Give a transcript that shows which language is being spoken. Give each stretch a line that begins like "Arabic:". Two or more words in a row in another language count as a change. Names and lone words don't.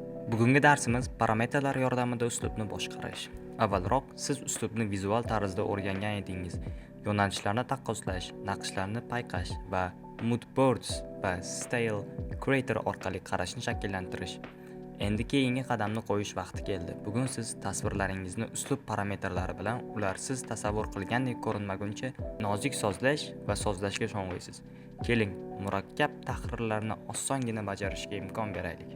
Uzbek: Bugungi darsimiz parametrlar yordamida uslubni boshqarish. Avvalroq siz uslubni vizual tarzda o'rgangan edingiz. Yo'nalishlarni taqqoslash, naqshlarni payqash va
English: mood boards
Uzbek: va
English: style creator
Uzbek: orqali qarashni shakllantirish. Endi keyingi qadamni qo'yish vaqti keldi. Bugun siz tasvirlaringizni uslub parametrlari bilan ular siz tasavvur qilgandek ko'rinmaguncha nozik sozlash va sozlashga sho'ng'iysiz. Keling, murakkab tahrirlarni osongina bajarishga imkon beraylik.